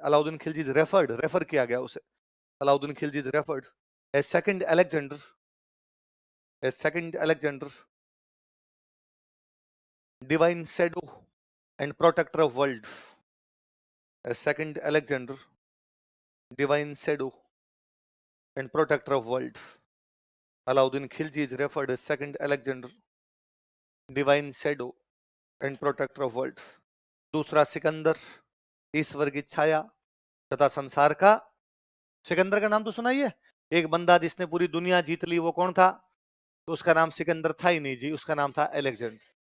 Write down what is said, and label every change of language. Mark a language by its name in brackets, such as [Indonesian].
[English] Alauddin Khilji is referred, [Hindi] refer किया गया उसे, [English] Alauddin Khilji is referred as second Alexander, as second Alexander, divine shadow and protector of world, as second Alexander, divine shadow and protector of world. Alauddin Khilji is referred as second Alexander, divine shadow and protector of world. [Hindi] दूसरा सिकंदर, ईश्वर की छाया तथा संसार का। सिकंदर का नाम तो सुना ही है, एक बंदा जिसने पूरी दुनिया जीत ली, वो कौन था? तो उसका नाम सिकंदर था ही नहीं जी, उसका नाम था अलेक्जेंडर।